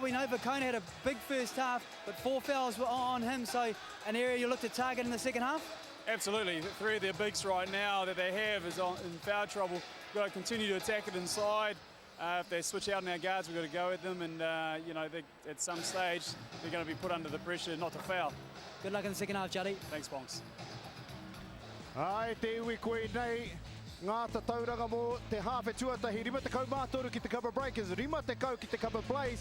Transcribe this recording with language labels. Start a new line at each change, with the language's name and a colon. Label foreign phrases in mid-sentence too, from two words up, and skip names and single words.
English: We know Vakona had a big first half, but 4 fouls were on him, so an area you look to target in the second half? Absolutely. 3 of their bigs right now that they have is in foul trouble. We've got to continue to attack it inside. If they switch out in our guards, we've got to go at them, and you know, at some stage they're going to be put under the pressure not to foul. Good luck in the second half, Juddy. Thanks, Bonks.
Māori: Ai, te iwi koe nei, ngā tatauranga mō te hawhe tuatahi, rima te kau mātoru ki te Kapa Breakers, rima te kau ki te Kapa Blaze.